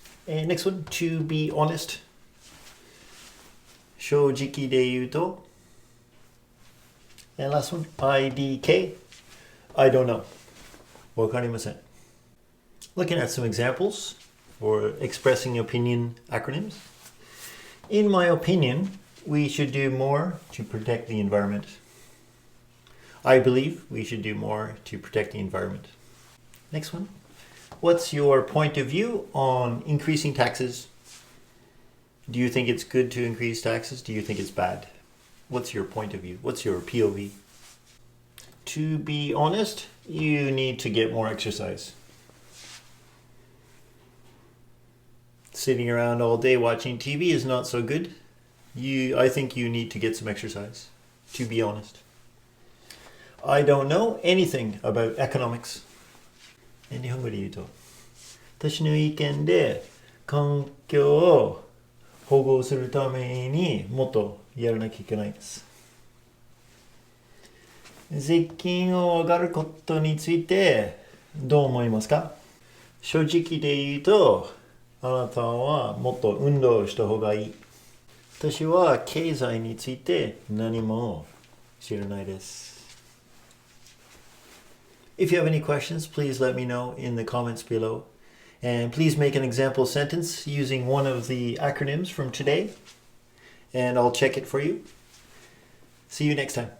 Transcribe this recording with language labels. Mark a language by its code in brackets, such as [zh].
[en] And next one, to be honest [ja] 正直で言うと [en] And last one, IDK I don't know [ja] わかりません [en] Looking at some examples for expressing opinion acronyms In my opinion, we should do more to protect the environment. I believe we should do more to protect the environment. Next one. What's your point of view on increasing taxes? Do you think it's good to increase taxes? Do you think it's bad? What's your point of view? What's your POV? To be honest, you need to get more exercise. Sitting around all day watching TV is not so good. I think you need to get some exercise, to be honest. I don't know anything about economics. [ja] 日本語で言うと、私の意見で環境を保護するためにもっとやらなきゃいけないです。税金を上がることについてどう思いますか？正直で言うと、あなたはもっと運動した方がいい。私は経済について何も知らないです。 [en] If you have any questions, please let me know in the comments below. And please make an example sentence using one of the acronyms from today. And I'll check it for you. See you next time.